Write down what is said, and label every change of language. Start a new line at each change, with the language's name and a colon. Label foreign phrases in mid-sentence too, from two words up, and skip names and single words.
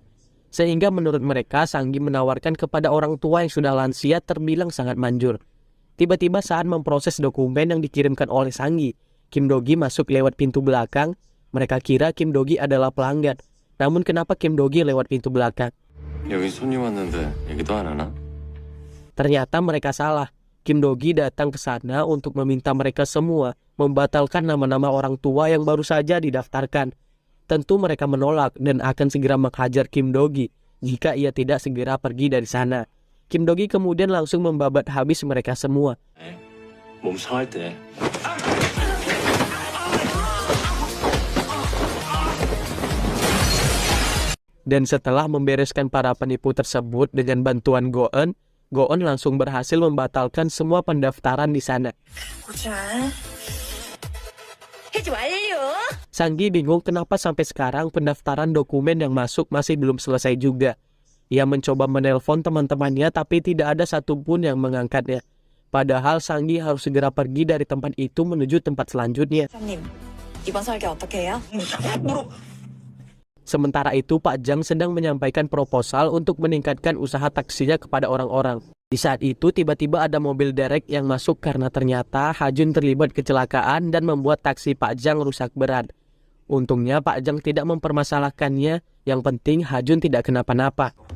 Indonesian: Sehingga menurut mereka, Sanggi menawarkan kepada orang tua yang sudah lansia terbilang sangat manjur. Tiba-tiba saat memproses dokumen yang dikirimkan oleh Sanggi, Kim Do-gi masuk lewat pintu belakang. Mereka kira Kim Do-gi adalah pelanggan. Namun kenapa Kim Do-gi lewat pintu belakang?
Korean: 여기 손님 왔는데 얘기도 안 하나?
Indonesian: Ternyata mereka salah. Kim Do-gi datang ke sana untuk meminta mereka semua membatalkan nama-nama orang tua yang baru saja didaftarkan. Tentu mereka menolak dan akan segera menghajar Kim Do-gi jika ia tidak segera pergi dari sana. Kim Do-gi kemudian langsung membabat habis mereka semua.
Korean: 몸 상할 때
Indonesian: Dan setelah membereskan para penipu tersebut dengan bantuan Go-eun, Go-eun langsung berhasil membatalkan semua pendaftaran di sana.
Korean: 해지 완료.
Indonesian: Sanggi bingung kenapa sampai sekarang pendaftaran dokumen yang masuk masih belum selesai juga. Ia mencoba menelpon teman-temannya tapi tidak ada satupun yang mengangkatnya. Padahal Sanggi harus segera pergi dari tempat itu menuju tempat selanjutnya.
Korean: 사장님, 이번 설계 어떻게 해요?
Indonesian: Sementara itu Pak Jang sedang menyampaikan proposal untuk meningkatkan usaha taksinya kepada orang-orang. Di saat itu tiba-tiba ada mobil derek yang masuk karena ternyata Ha-jun terlibat kecelakaan dan membuat taksi Pak Jang rusak berat. Untungnya Pak Jang tidak mempermasalahkannya, yang penting Ha-jun tidak kenapa-napa.